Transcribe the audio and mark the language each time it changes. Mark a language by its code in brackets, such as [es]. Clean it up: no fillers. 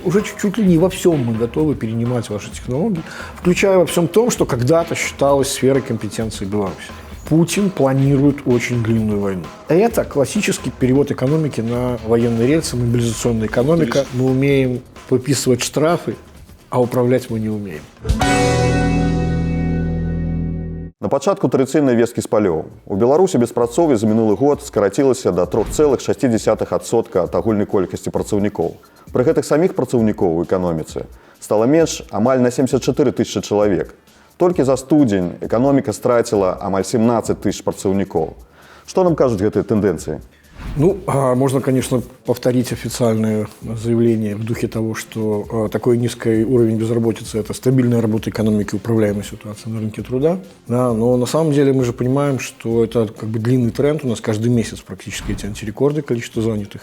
[ru] Уже чуть ли не во всем мы готовы перенимать ваши технологии, включая во всем том, что когда-то считалось сферой компетенции Беларуси. Путин планирует очень длинную войну. Это классический перевод экономики на военные рельсы, мобилизационная экономика. Мы умеем выписывать штрафы, а управлять мы не умеем. [be] На пачатку традыцыйнай весткі з палёў. У Беларусі беспрацоўе за мінулы год скарацілася да 3,6% ад агульнай колькасці працаўнікоў. Пры гэтых саміх працаўнікоў у эканоміцы стала менш амаль на 74 тысячы чалавек. Толькі за студзень эканоміка страціла амаль 17 тысяч працаўнікоў. Што нам кажуць гэтыя тэндэнцыі? [ru] Ну, можно, конечно, повторить официальное заявление в духе того, что такой низкий уровень безработицы – это стабильная работа экономики, управляемая ситуация на рынке труда. Да, но на самом деле мы же понимаем, что это как бы длинный тренд. У нас каждый месяц практически эти антирекорды количества занятых.